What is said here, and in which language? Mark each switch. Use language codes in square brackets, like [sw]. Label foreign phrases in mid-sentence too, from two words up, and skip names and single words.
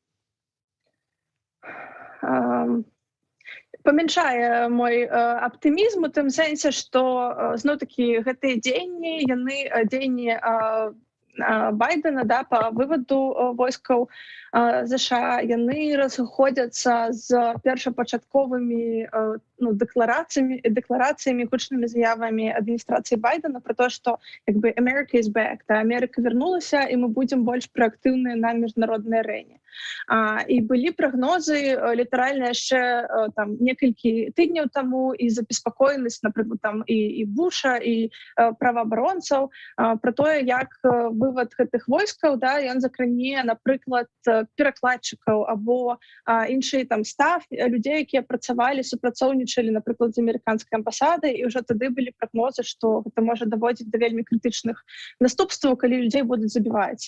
[be] Памяншае мой аптымізм у тым сэнсе, што зноў-такі гэтыя дзеянні, яны дзеянні Байдена, да, па вываду войскаў ЗША, яны разыходзяцца з першапачатковымі дэкларацыямі, гучнымі заявамі адміністрацыі Байдена пра то, што як бы [en] America is back, [be] да, Амерыка вярнулася, і мы будзем больш праактыўныя на міжнароднай арэне. І былі прагнозы літаральна яшчэ там некалькі тыдняў таму і забеспакоенасць, напрыклад, там і Буша, і праваабаронцаў пра тое, як вывад гэтых войскаў, да, ён закране, напрыклад, перакладчыкаў або іншыя там став людзей, якія працавалі, супрацоўнічалі, напрыклад, з амерыканскай амбасадай, і ўжо тады былі прагнозы, што гэта можа даводзіць да вельмі крытычных наступстваў, калі людзей будуць забіваць.